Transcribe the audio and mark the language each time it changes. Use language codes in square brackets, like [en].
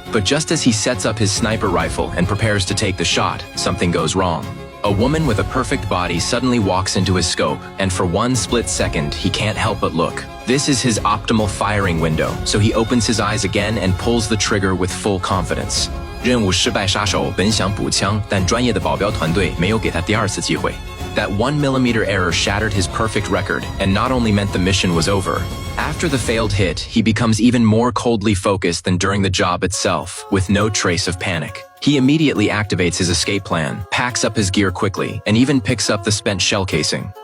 [en] But just as he sets up his sniper rifle and prepares to take the shot, something goes wrong. A woman with a perfect body suddenly walks into his scope, and for one split second, he can't help but look. This is his optimal firing window, so he opens his eyes again and pulls the trigger with full confidence. [zh] 任务失败杀手本想补枪，但专业的保镖团队没有给他第二次机会。 [en] That 1mm error shattered his perfect record, and not only meant the mission was over. After the failed hit, he becomes even more coldly focused than during the job itself, with no trace of panic. He immediately activates his escape plan, packs up his gear quickly, and even picks up the spent shell casing.